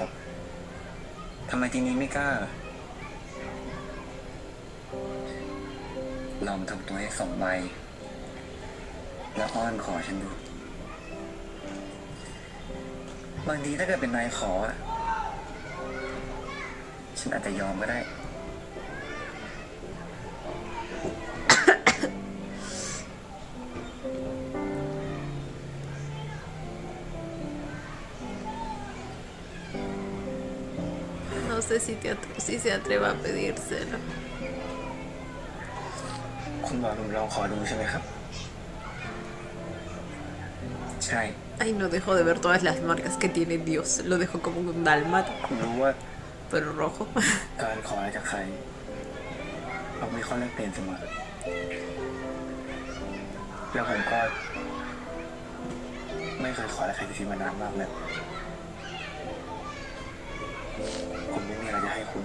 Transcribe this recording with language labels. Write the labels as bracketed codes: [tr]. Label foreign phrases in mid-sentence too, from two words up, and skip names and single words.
[th] ทำไมทีนี้ไม่กล้า ลองทำตัวให้สมวัยแล้วอ้อนขอฉันดู บางทีถ้าเกิดเป็นนายขออะฉันอาจจะยอมก็ได้ [es] No sé si se atreva a pedírselo. [th] คุณบอกผมลองขอดูใช่ไหมครับ ใช่ [es] Ay, no dejo de ver todas las marcas que tiene Dios. Lo dejo como un dálmata, [th] คุณรู้ว่า [es] pero rojo. [th] การขออะไรจากใครเรามีข้อแลกเปลี่ยนเสมอแล้วผมก็ไม่เคยขออะไรใครจริงๆมานานมากเลยผมไม่มีอะไรจะให้คุณ